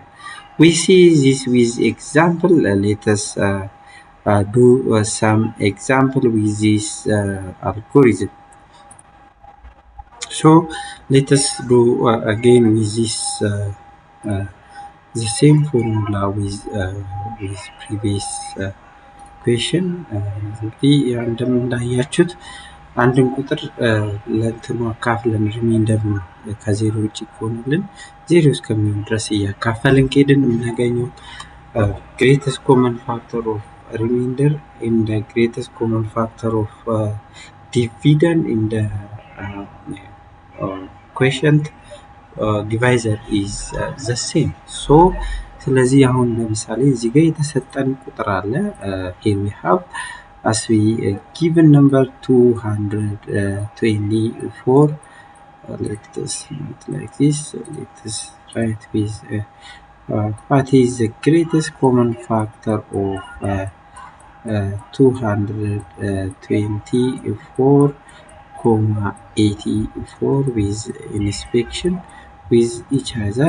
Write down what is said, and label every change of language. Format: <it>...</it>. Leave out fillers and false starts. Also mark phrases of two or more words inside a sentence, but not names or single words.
<en>We see this with example. Let us do some example with this algorithm. So let us do again with this the same formula with previous question.</en> <am>እንግዲህ እንደምናያችሁት አንድን ቁጥር ለእንትኑ አካፍለን ሪሜንደር ነው ከዜሮ ውጭ ከሆነልን ዜሮ እስከሚሆን ድረስ እያካፈልን ከሄድን የምናገኘው</am> <en>greatest common factor of remainder in the greatest common factor of dividend in the quotient divisor is the same.</en> <am>So ስለዚህ አሁን ለምሳሌ እዚህ ጋር የተሰጠን ቁጥር አለ</am> <en>here we have as we given number 224. Let us not like this. Let us write with what is the greatest common factor of 224,84 with inspection with each other.</en>